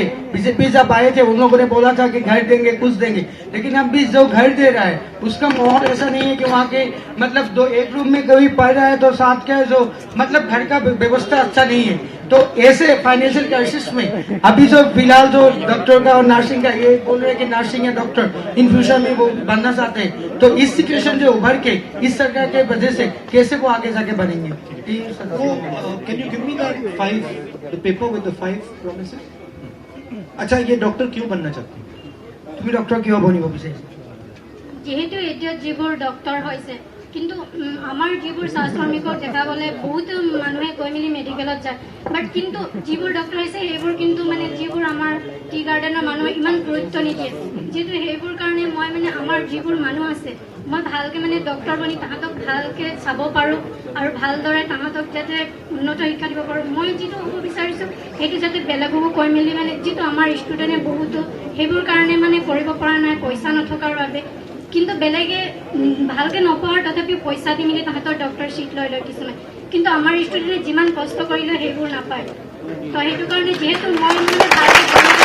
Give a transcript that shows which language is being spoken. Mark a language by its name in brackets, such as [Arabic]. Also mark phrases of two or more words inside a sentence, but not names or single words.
[Hindi] बीजेपी जब आए थे उन लोगों ने बोला था कि घर देंगे कुछ देंगे लेकिन अभी जो घर दे रहा है उसका माहौल ऐसा नहीं है कि वहाँ के मतलब एक रूम में कोई पढ़ रहा है तो साथ का जो मतलब घर का व्यवस्था अच्छा नहीं है तो ऐसे [English] financial crisis [Hindi] में अभी जो फिलहाल जो डॉक्टर का और नर्सिंग का ये बोल रहे हैं कि नर्सिंग या डॉक्टर [English] in future [Hindi] में वो बनना चाहते हैं तो इस सिचुएशन से उभर के इस सरकार के वजह से कैसे वो आगे जाके बनेंगे [English] can you give me the paper with the 5 promises [Hindi] अच्छा ये डॉक्टर क्यों बनना चाहते हैं [Assamese] তুমি ডক্টৰ কিয় বনিব বিচাৰিছা যিহেতু এতিয়া যিবোৰ ডক্টৰ হৈছে কিন্তু আমাৰ যিবোৰ স্বাস্থ্যকৰ্মীক দেখাবলৈ বহুত মানুহে কৈ মেলি মেডিকেলত যায় বাট কিন্তু যিবোৰ ডক্টৰ হৈছে সেইবোৰ কিন্তু মানে যিবোৰ আমাৰ টি গাৰ্ডেনৰ মানুহে ইমান গুৰুত্ব নিদিয়ে যিহেতু সেইবোৰ কাৰণে মই মানে আমাৰ যিবোৰ মানুহ আছে মই ভালকৈ মানে ডক্টৰ বনি তাহাঁতক ভালকৈ চাব পাৰোঁ আৰু ভালদৰে তাহাঁতক যাতে উন্নত শিক্ষা দিব পাৰোঁ মই যিটো হ'ব বিচাৰিছোঁ সেইটো যাতে বেলেগকো কৈ মেলি মানে যিটো আমাৰ ষ্টুডেণ্টে বহুতো সেইবোৰ কাৰণে মানে কৰিব পৰা নাই পইচা নথকাৰ বাবে কিন্তু বেলেগে ভালকৈ নপঢ়াৰ তথাপিও পইচা দি মেলি তাহাঁতৰ [English] doctor seat [Assamese] লৈ লয় কিছুমান কিন্তু আমাৰ ষ্টুডেণ্টে যিমান কষ্ট কৰিলে সেইবোৰ নাপায় তো সেইটো কাৰণে যিহেতু মই মানে ভালকৈ